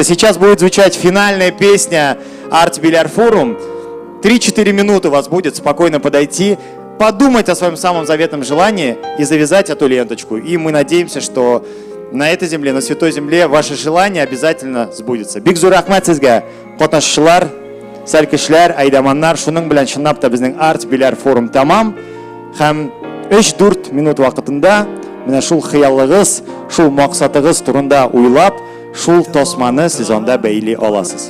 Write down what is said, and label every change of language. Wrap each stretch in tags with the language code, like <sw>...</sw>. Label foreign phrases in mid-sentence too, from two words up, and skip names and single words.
<ru>Сейчас будет звучать финальная песня Arts Bilar Forum. 3-4 минуты у вас будет спокойно подойти, подумать о своем самом заветном желании и завязать эту ленточку. И мы надеемся, что на этой земле, на святой земле, ваше желание обязательно сбудется.</ru> <tt>Бик зур рахмат сезгә, катнашчылар, сәл кешеләр, айдаманнар, шуның белән чынлап та безнең Arts Bilar Forum тамам. Һәм 3-4 минут вакытында менә шул хыяллыгыз, шул максатыгыз турында уйлап, шул тосманы сез анда бәйли аласыз.</tt>